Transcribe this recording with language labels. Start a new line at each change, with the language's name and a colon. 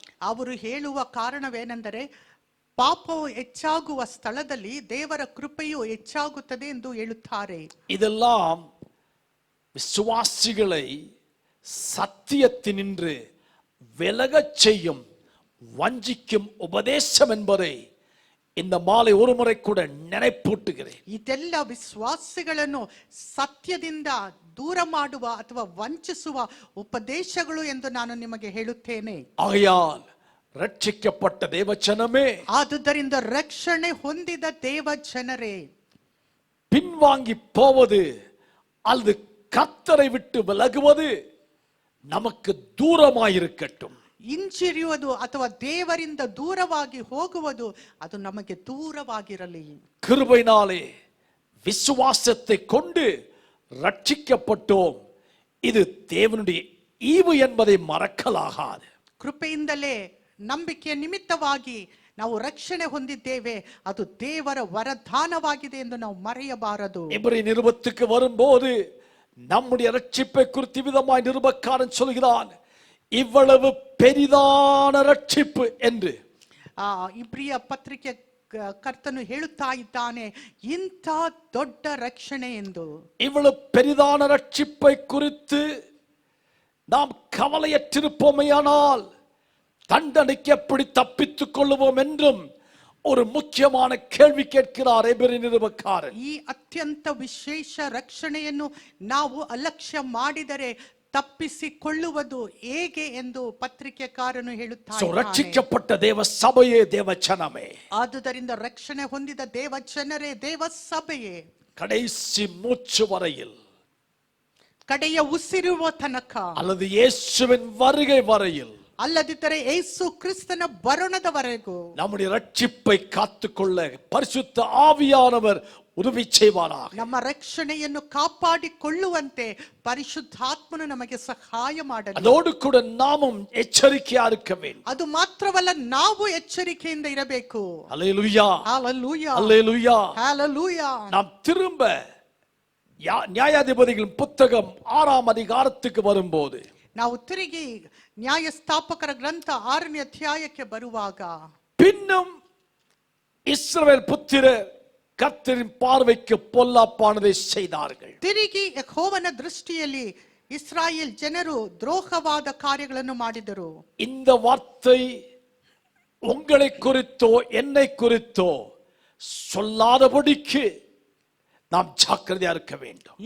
Kannada: ಅವರು ಹೇಳುವ ಕಾರಣವೇನೆಂದರೆ, ಪಾಪವು ಹೆಚ್ಚಾಗುವ ಸ್ಥಳದಲ್ಲಿ ದೇವರ ಕೃಪೆಯು ಹೆಚ್ಚಾಗುತ್ತದೆ ಎಂದು ಹೇಳುತ್ತಾರೆ.
Tamil: இதெல்லாம் விசுவாசிகளை சத்தியத்தினின்று விலகச் செய்யும் வஞ்சிக்கும் உபதேசம் என்பதை இந்த மாலை ஒரு முறை கூட நினைப்பூட்டுகிறேன்.
Kannada: ಇದೆಲ್ಲ ವಿಶ್ವಾಸಿಗಳನ್ನು ಸತ್ಯದಿಂದ ದೂರ ಮಾಡುವ ಅಥವಾ ವಂಚಿಸುವ ಉಪದೇಶಗಳು ಎಂದು ನಾನು ನಿಮಗೆ ಹೇಳುತ್ತೇನೆ.
Tamil: ஆகையால் ரட்சிக்கப்பட்ட தேவஜனமே,
Kannada: ಆದುದರಿಂದ ರಕ್ಷಣೆ ಹೊಂದಿದ ದೇವ ಜನರೇ,
Tamil: பின்வாங்கி போவது அல்லது கர்த்தரை விட்டு விலகுவது நமக்கு தூரமாயிருக்கட்டும்.
Kannada: ಹಿಂಜರಿಯುವುದು ಅಥವಾ ದೇವರಿಂದ ದೂರವಾಗಿ ಹೋಗುವುದು ಅದು ನಮಗೆ ದೂರವಾಗಿರಲಿ.
Tamil: கிருபையினாலே விசுவாசத்தை கொண்டு ரட்சிக்கப்பட்டோம். இது தேவனுடைய ஈவு என்பதை மறக்கலாகாது.
Kannada: ಕೃಪೆಯಿಂದಲೇ ನಂಬಿಕೆಯ ನಿಮಿತ್ತವಾಗಿ ನಾವು ರಕ್ಷಣೆ ಹೊಂದಿದ್ದೇವೆ, ಅದು ದೇವರ ವರದಾನವಾಗಿದೆ ಎಂದು ನಾವು ಮರೆಯಬಾರದು.
Tamil: எபிரேய நிருபத்துக்கு வரும்போது நம்முடைய ரட்சிப்பை குறித்து விதமாய் நிருபக்காரன் சொல்கிறான், இவ்வளவு பெரிதான ரட்சிப்பு என்று.
Kannada: ಇಬ್ರಿಯ ಪತ್ರಿಕೆ ಕರ್ತನು ಹೇಳುತ್ತಾ ಇದ್ದಾನೆ, ಇಂಥ ದೊಡ್ಡ ರಕ್ಷಣೆ ಎಂದು.
Tamil: இவ்வளவு பெரிதான ரட்சிப்பை குறித்து நாம் கவலையற்றிருப்போமையானால் தண்டனைக்கு எப்படி தப்பித்துக் கொள்ளுவோம் என்றும் ஒரு முக்கியமான கேள்வி கேட்கிறார் எபிரேய நிருபக்காரன்.
Kannada: ಈ ಅತ್ಯಂತ ವಿಶೇಷ ರಕ್ಷಣೆಯನ್ನು ನಾವು ಅಲಕ್ಷ್ಯ ಮಾಡಿದರೆ ತಪ್ಪಿಸಿಕೊಳ್ಳುವುದು ಹೇಗೆ ಎಂದು ಪತ್ರಿಕೆಕಾರನು ಹೇಳುತ್ತಾನೆ.
Tamil: ரட்சிக்கப்பட்ட தேவ சபையே, தேவ ஜனமே,
Kannada: ಆದುದರಿಂದ ರಕ್ಷಣೆ ಹೊಂದಿದ ದೇವ ಜನರೇ, ದೇವ ಸಭೆಯೇ,
Tamil: கடைசி மூச்சு வரையில்
Kannada: ಕಡೆಯ ಉಸಿರುವ ತನಕ
Tamil: அல்லது இயேசுவின் வருகை வரையில்,
Kannada: ಅಲ್ಲದಿದ್ದರೆ ಯೇಸು ಕ್ರಿಸ್ತನ ಬರುಣದವರೆಗೂ
Tamil: நம்முடைய ரட்சிப்பை காத்துக்கொள்ள பரிசுத்த ஆவியானவர் உதவி செய்வாராக.
Kannada: ನಮ್ಮ ರಕ್ಷಣೆಯನ್ನು ಕಾಪಾಡಿಕೊಳ್ಳುವಂತೆ ಪರಿಶುದ್ಧಾತ್ಮನು ನಮಗೆ ಸಹಾಯ ಮಾಡಲಿ.
Tamil: அதோடு கூட நாமும் எச்சரிக்கையா இருக்க வேண்டும்.
Kannada: ಅದು ಮಾತ್ರವಲ್ಲ, ನಾವು ಎಚ್ಚರಿಕೆಯಿಂದ ಇರಬೇಕು.
Tamil: அல்லேலூயா, ஹalleluya, அல்லேலூயா. ஹalleluya. நாம் திரும்ப நியாயாதிபதிகளின் புத்தகம் 6ஆம் அதிகாரத்துக்கு வரும்போது,
Kannada: ನಾವು ತಿರುಗಿ ನ್ಯಾಯಸ್ಥಾಪಕರ ಗ್ರಂಥ 6ನೇ ಅಧ್ಯಾಯಕ್ಕೆ ಬರುವಾಗ,
Tamil: பின்னும் இஸ்ரவேல் புத்திரர் கர்த்தரின் பார்வைக்கு பொல்லாப்பானதை செய்தார்கள்.
Kannada: ತಿರುಗಿ ಯೆಹೋವನ ದೃಷ್ಟಿಯಲ್ಲಿ ಇಸ್ರಾಯೇಲ್ ಜನರು ದ್ರೋಹವಾದ ಕಾರ್ಯಗಳನ್ನು ಮಾಡಿದರು.
Tamil: இந்த வார்த்தை உங்களை குறித்தோ என்னை குறித்தோ சொல்லாதபடிக்கு நாம் ஜாக்கிரதையா இருக்க வேண்டும்.